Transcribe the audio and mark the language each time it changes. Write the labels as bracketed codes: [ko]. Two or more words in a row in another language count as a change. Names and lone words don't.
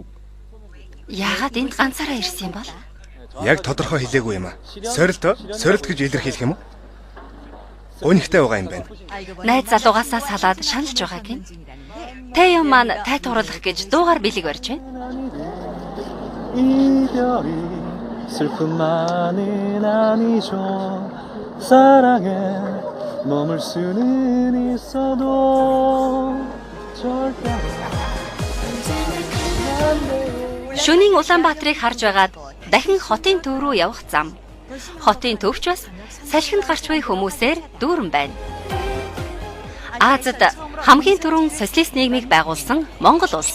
[mn] Яагаад энд ганцаараа ирсэн юм бол? Яг тодорхой хэлээгүй юм аа. Сорилт гэж илэрхийлэх юм уу? Өнөхтэй байгаа юм байна. Найз залуугаасаа салаад шаналж байгаа гин. Тэйон маань тайтгуурлах гэж дуугаар бэлэг барьж байна. [ko] 슬픔만은 아니죠 사랑에 머물 수는 있어도 절대 [mn] Шөнийн Улаанбаатарыг харж байгаад дахин хотын төв рүү явах зам. Хотын төвч бас салхинд гарч буй хүмүүсээр дүүрэн байна. Азад хамгийн түрүүн социалист нийгмийг байгуулсан Монгол улс.